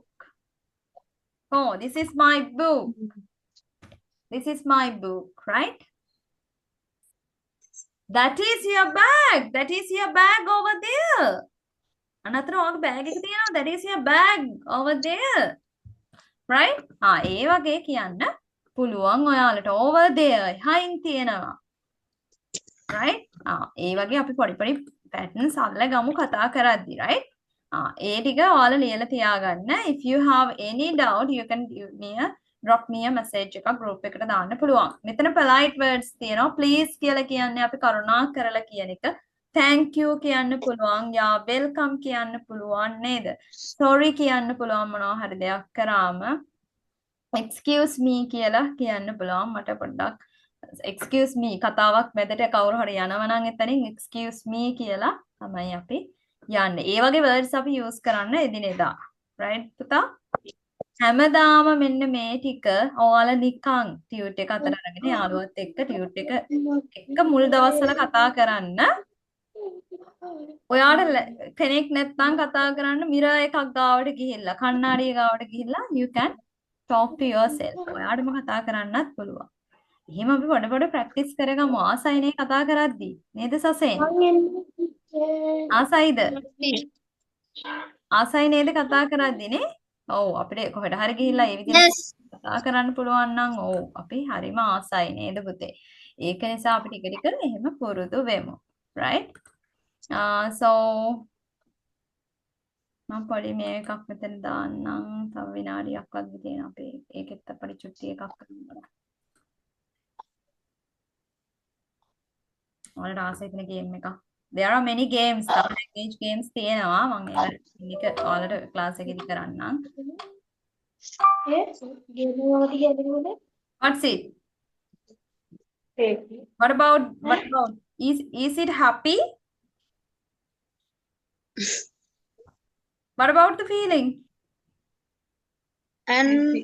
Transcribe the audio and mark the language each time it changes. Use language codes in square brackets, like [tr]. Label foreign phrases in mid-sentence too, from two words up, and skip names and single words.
[en] Oh, this is my book. This is my book, right? That is your bag. That is your bag over there. [si] අනතර ඔයාගේ බෑග් එක තියෙනවා. [en] That is your bag over there. Right? [si] ඒ වගේ කියන්න පුළුවන් ඔයාලට [en] over there [si] හයින් තියෙනවා. right? ඒ වගේ අපි පොඩි patterns අල්ලගමු කතා කරද්දි, right? ඒ ටික ඔයාලා ලියලා තියාගන්න. [en] If you have any doubt you can drop me a message [si] එකක් group එකට දාන්න පුළුවන්. මෙතන [en] polite words [si] තියෙනවා. please කියලා කියන්නේ අපි කරුණා කරලා කියන එක. [en] thank you [si] කියන්න පුළුවන්. [en] yeah welcome [si] කියන්න පුළුවන් නේද? sorry කියන්න පුළුවන් මොනවා හරි දෙයක් කරාම. [en] excuse me [si] කියලා කියන්න පුළුවන්. මට පොඩ්ඩක් [en] excuse me [si] කතාවක් මැදට කවුරු හරි යනවා නම් එතනින් [en] excuse me [si] කියලා තමයි අපි යන්නේ. ඒ වගේ words අපි use කරන්න එදිනෙදා. right පුතා? හැමදාම මෙන්න මේ ටික ඔයාලා නිකන් ටියුට් එක අතර අරගෙන යාළුවත් එක්ක ටියුට් එක මුල් දවස්වල කතා කරන්න. ඔයාට කෙනෙක් නැත්නම් කතා කරන්න මිරර් එකක් ගාවට ගිහිල්ලා කණ්ණාඩිය ගාවට ගිහිල්ලා [en] you can talk to yourself. [si] ඔයාටම කතා කරන්නත් පුළුවන්. එහෙම අපි පොඩ ප්‍රැක්ටිස් කරගමු ආසයිනේ කතා කරද්දී. නේද සසෙන්? ආසයිද? ආසයි නේද කතා කරද්දී නේ? ඔව් අපිට කොහෙට හරි ගිහිල්ලා ඒ විදිහට කතා කරන්න පුළුවන් නම් ඔව් අපි හරිම ආසයි නේද පුතේ? ඒක නිසා අපි ටික ටික එහෙම පුරුදු වෙමු. right? so මම පොඩි මේ එකක් මෙතන දාන්නම්. තව විනාඩියක් වගේ තියෙන අපේ ඒකෙත් පොඩි චුට්ටි එකක් කරනවා. ඔයාලට ආසයි තියෙන ගේම් එකක්. [en] There are many games. language games [si] තියෙනවා. මම ඒක ඔයාලට ක්ලාස් එකේදී කරන්නම්. [en] What's it? What about is it happy? What about the feeling? Angry.